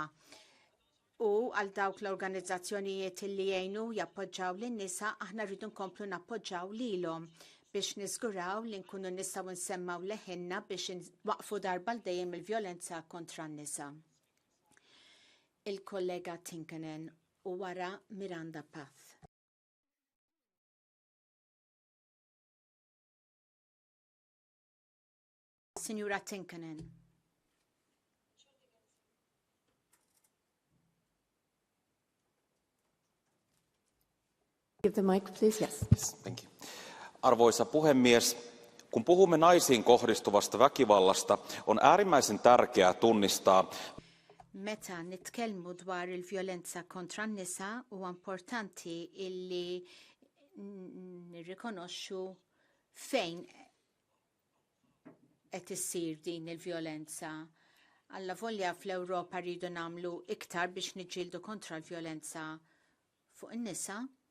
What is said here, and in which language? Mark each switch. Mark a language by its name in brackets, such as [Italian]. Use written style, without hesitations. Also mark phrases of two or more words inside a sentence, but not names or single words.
[Maltese] U għal dawk l-organizzazzjonijiet li jgħinu jappoġġaw lin-nisa aħna rridu nkomplu nappoġġaw lilhom biex niżguraw li nkunu nistgħu nsemmaw leħinna biex waqfu darba l dejjem il-vjolenza kontra n-nisa. Il-kollega Tinkanen u wara Miranda Path. Signora Tinkanen. [English] Give the mic, please. Yes. Thank you. [Finnish] Arvoisa puhemies, kun puhumme naisiin kohdistuvasta väkivallasta, on äärimmäisen tärkeää tunnistaa. [Maltese] Meta nitkellmu dwar il-vjolenza kontra n-nisa huwa importanti illi nirrikonoxxu fejn qed issir din il-vjolenza. Alla volja fl-Ewropa rridu nagħmlu iktar biex niġġieldu kontra l-vjolenza fuq in-nisa.